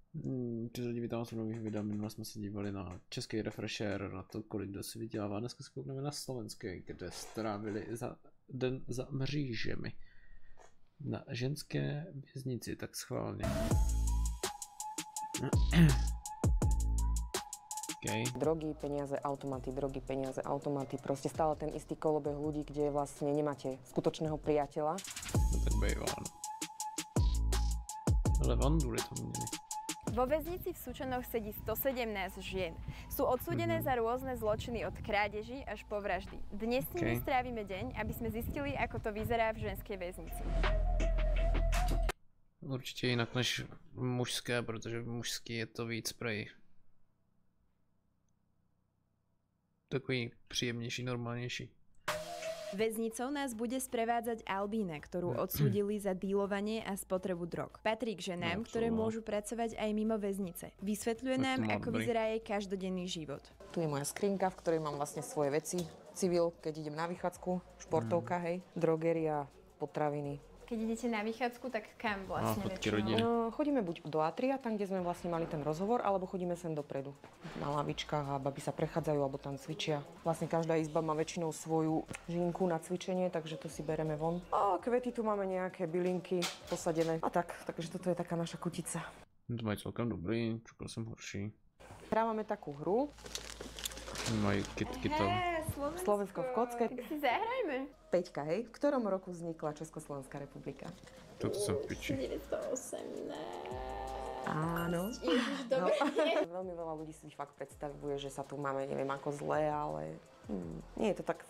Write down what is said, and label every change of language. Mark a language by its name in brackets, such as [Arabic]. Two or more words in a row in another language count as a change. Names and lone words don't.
[Czech] Ty lidi vítám z nových videí, minule jsme se dívali na český refresher, na to, kolik kdo si vydělává. Dneska se koukneme na slovenský, kde strávili za den za mřížemi. Na ženské věznici, tak schválně. Okay. [Slovak] Drogy, peniaze, automaty, proste stále ten istý kolobeh ľudí, kde vlastne nemáte skutočného priateľa. [Czech] No tak bývá, no. Ale vanduli to měli. [Slovak] Vo väznici v Sučanoch sedí 117 žien. Sú odsúdené za rôzne zločiny od krádeží až po vraždy. Dnes s nimi strávime deň, aby sme zistili, ako to vyzerá v ženskej väznici. [Czech] Určitě jinak než mužské, protože mužský je to víc prej. Takový příjemnější, normálnější. [Slovak] Väznicou nás bude sprevádzať Albína, ktorú odsúdili za dílovanie a spotrebu drog. Patrí k ženám, ktoré môžu pracovať aj mimo väznice. Vysvetľuje nám, ako vyzerá jej každodenný život. Tu je moja skrinka, v ktorej mám vlastne svoje veci. Civil, keď idem na vychádzku, športovka, hej, drogeria, potraviny. Keď idete na vychádzku, tak kam vlastne väčšinou? No, chodíme buď do Atria, tam, kde sme vlastne mali ten rozhovor, alebo chodíme sem dopredu. Na lavičkách a baby sa prechádzajú, alebo tam cvičia. Vlastne každá izba má väčšinou svoju žinku na cvičenie, takže to si bereme von. A kvety tu máme nejaké bylinky posadené. A tak, takže toto je taká naša kutica. [Czech] To mají celkem dobrý, čekal jsem horší. [Slovak] Hrávame takú hru. [Czech] Mají kitky tam. [Slovak] Slovensko v kocke. Tak si zahrajme. Peťka, hej. V ktorom roku vznikla Československá republika? Toto sa piči. 918. Áno. Ježiš, dobre. No. Veľmi veľa ľudí si fakt predstavuje, že sa tu máme, neviem ako zle, ale nie je to tak.